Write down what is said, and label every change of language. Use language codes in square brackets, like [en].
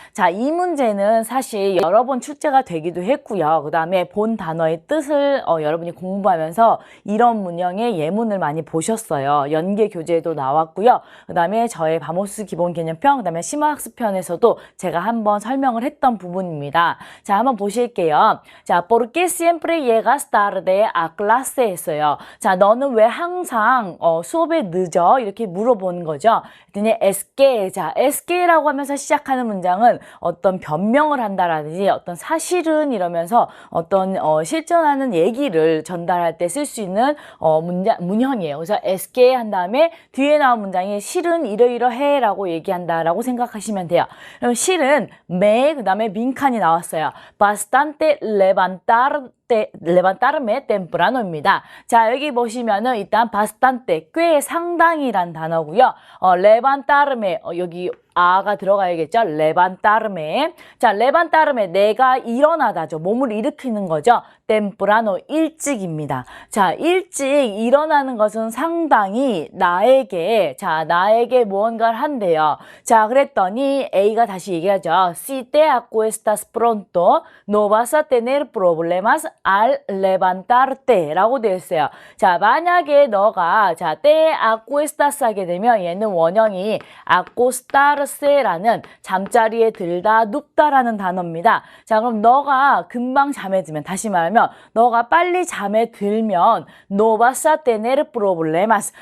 [ko] 자, 이 문제는 사실 여러 번 출제가 되기도 했고요. 그 다음에 본 단어의 뜻을 여러분이 공부하면서 이런 문형의 예문을 많이 보셨어요. 연계 교재에도 나왔고요. 그 다음에 저의 바모스 기본 개념편, 그 다음에 심화학습편에서도 제가 한번 설명을 했던 부분입니다. 자, 한번 보실게요. [es] 자, ¿por qué siempre llegas tarde a clase? [ko] 했어요. 자, 너는 왜 항상 수업에 늦어? 이렇게 물어보는 거죠. 그랬더니 SK, 자, SK라고 하면서 시작하는 문장은 어떤 변명을 한다라든지 어떤 사실은 이러면서 어떤 실존하는 얘기를 전달할 때 쓸 수 있는 문형이에요. 그래서 SK 한 다음에 뒤에 나온 문장이 실은 이러이러해 라고 얘기한다라고 생각하시면 돼요. 그럼 실은 그 다음에 빈칸이 나왔어요. [es] Bastante levantarme temprano입니다. [ko] 자, 여기 보시면은 일단 bastante, 꽤 상당히란 단어고요. levantarme, 여기 아가 들어가야겠죠? levantarme. 자, levantarme, 내가 일어나다죠. 몸을 일으키는 거죠. temprano, 일찍입니다. 자, 일찍 일어나는 것은 상당히 나에게 무언가를 한대요. 자, 그랬더니 A가 다시 얘기하죠. [es] Si te acuestas pronto, no vas a tener problemas al levantarte [ko] 라고 되어 있어요. 자, 만약에 너가 [es] te acuestas [ko] 하게 되면 얘는 원형이 acostarse라는 잠자리에 들다, 눕다라는 단어입니다. 자, 그럼 너가 금방 잠에 들면, 다시 말하면 너가 빨리 잠에 들면 [es] no vas a tener problemas.